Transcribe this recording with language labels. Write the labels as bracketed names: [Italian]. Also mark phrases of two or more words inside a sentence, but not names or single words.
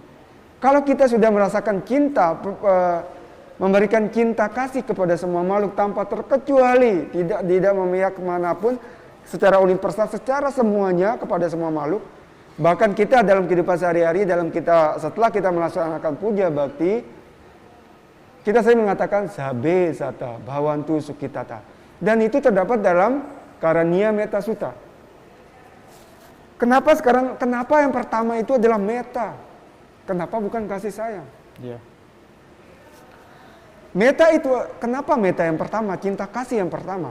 [Indonesian] Kalau kita sudah merasakan cinta, memberikan cinta kasih kepada semua makhluk tanpa terkecuali, tidak memihak kemanapun, secara universal, secara semuanya kepada semua makhluk. Bahkan kita dalam kehidupan sehari-hari, setelah kita melaksanakan puja bakti, kita sering mengatakan [Pali] sabe sata bhavantu sukhitata. [Indonesian] Dan itu terdapat dalam Karaniya Metta Sutta. Kenapa yang pertama itu adalah meta? Kenapa bukan kasih sayang? Meta itu, kenapa meta yang pertama, cinta kasih yang pertama?